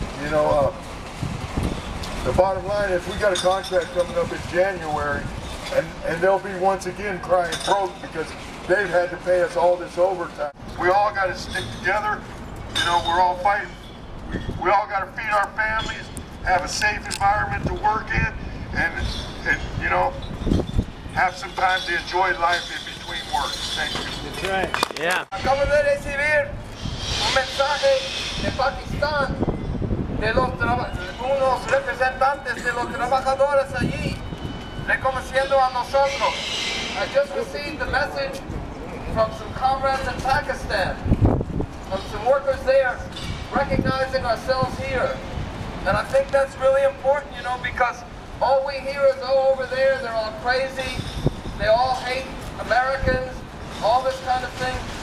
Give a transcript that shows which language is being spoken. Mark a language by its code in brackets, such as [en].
[en] You know, the bottom line is we got a contract coming up in January, and they'll be once again crying broke because they've had to pay us all this overtime. We all got to stick together. You know, we're all fighting. We all got to feed our families, have a safe environment to work in, and you know, have some time to enjoy life in between work. Thank you. That's right. Yeah. [es] Acabo de recibir un mensaje de Pakistán de unos representantes de los trabajadores allí reconociendo a nosotros. [en] I just received a message from some comrades in Pakistan, from some workers there, recognizing ourselves here. And I think that's really important, you know, because all we hear is, oh, over there, they're all crazy, they all hate Americans, all this kind of thing.